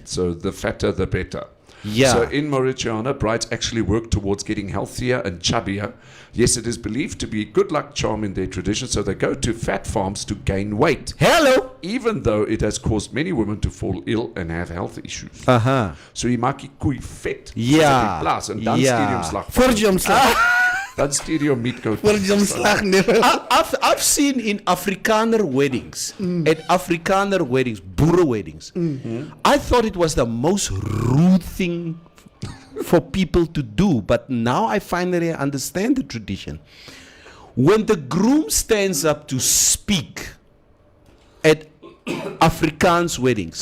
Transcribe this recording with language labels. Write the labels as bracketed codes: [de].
[en] So the fatter, the better. Yeah. So in Mauritania, brides actually work towards getting healthier and chubbier. Yes, it is believed to be a good luck charm in their tradition, so they go to fat farms to gain weight. Hello. Even though it has caused many women to fall ill and have health issues. [af] So jy maak die koei vet. Ja. Op die plaas en dan stuur jy hom slag. Dan stuur jy hom meatcoat. [en] I've seen in Afrikaner weddings, boere weddings. I thought it was the most rude thing for people to do, but now I finally understand the tradition. When the groom stands up to speak at Afrikaans weddings,